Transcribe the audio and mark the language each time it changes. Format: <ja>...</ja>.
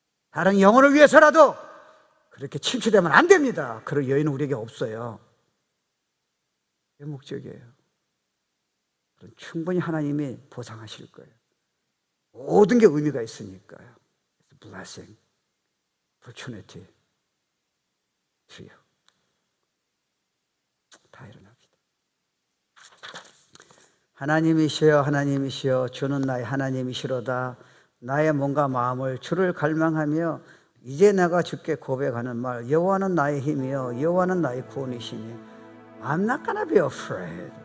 <ko>다른 영혼을 위해서라도 그렇게 침체되면 안 됩니다. 그럴 여유는 우리에게 없어요. 그게 목적이에요. 그럼 충분히 하나님이 보상하실 거예요. 모든 게 의미가 있으니까요.</ko> <en>It's a blessing, opportunity to you.</en> <ko>다 일어납니다. 하나님이시여, 하나님이시여, 주는 나의 하나님이시로다. 나의 몸과 마음을 주를 갈망하며 이제 내가 주께 고백하는 말, 여호와는 나의 힘이여, 여호와는 나의 구원이시니</ko> <en>I'm not gonna be afraid.</en>